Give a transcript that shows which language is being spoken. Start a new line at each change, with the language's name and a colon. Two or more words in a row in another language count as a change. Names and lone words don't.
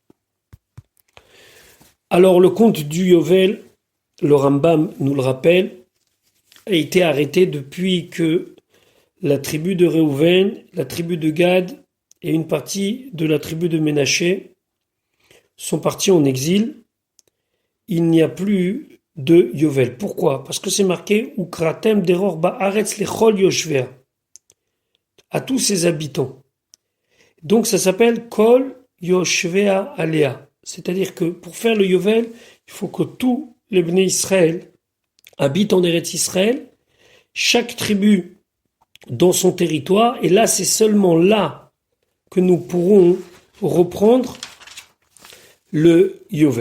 French: Alors le conte du Yovel, le Rambam nous le rappelle, a été arrêté depuis que la tribu de Réhouven, la tribu de Gad et une partie de la tribu de Ménaché sont partis en exil. Il n'y a plus de Yovel. Pourquoi? Parce que c'est marqué
Hebrew: וקראתם דרור בארץ לכל יושביה,
French: à tous ses habitants. Donc ça s'appelle
Hebrew: כל יושביה עליה.
French: C'est-à-dire que pour faire le Yovel, il faut que tous les Bnei Israël habitent en Eretz Israël, chaque tribu dans son territoire, et là c'est seulement là que nous pourrons reprendre le Yovel.